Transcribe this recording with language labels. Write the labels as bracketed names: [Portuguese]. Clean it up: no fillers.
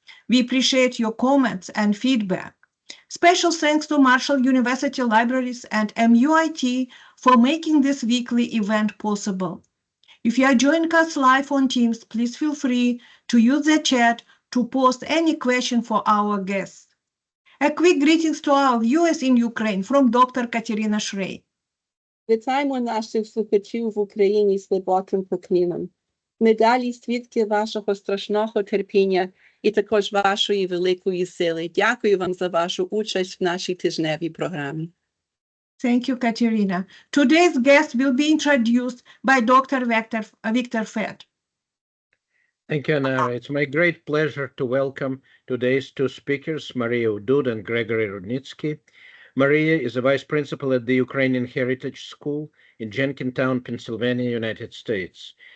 [English] We appreciate your comments and feedback. Special thanks to Marshall University Libraries and MUIT for making this weekly event possible. If you are joining us live on Teams, please feel free to use the chat to post any question for our guests. A quick greetings to our viewers in Ukraine from Dr. Katerina Shrey. [Ukrainian] Вітаємо наших слухачів в Україні з глибоким поклоном. Ми далі свідки вашого страшного терпіння і також вашої великої сили. Дякую вам за вашу участь в нашій тижневій програмі. [English] Thank you, Katerina. Today's guest will be introduced by Dr. Victor Fett. Thank you, Anna. It's my great pleasure to welcome today's two speakers, Mariya Udud and Gregory Rudnytzky. Mariya is a vice principal at the Ukrainian Heritage School in Jenkintown, Pennsylvania, United States.